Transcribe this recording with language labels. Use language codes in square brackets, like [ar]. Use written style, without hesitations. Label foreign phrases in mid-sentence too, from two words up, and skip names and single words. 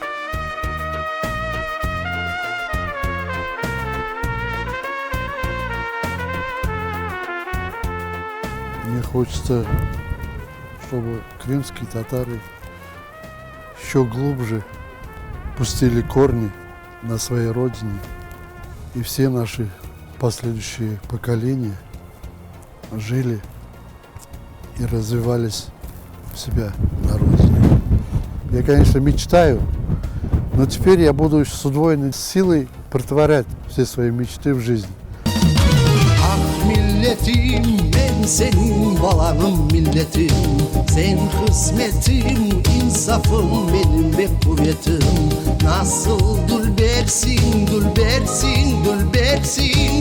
[ru] Мне хочется, чтобы крымские татары еще глубже пустили корни на своей родине, и все наши последующие поколения жили и развивались у себя на родине. Я, конечно, мечтаю, но теперь я буду с удвоенной силой претворять все свои мечты в жизнь. [crh] Ah milletim, ben senin balanım milletim. Sen kısmetim, insafım benim ve kuvvetim. Nasıl dülbersin, dülbersin, dülbersin.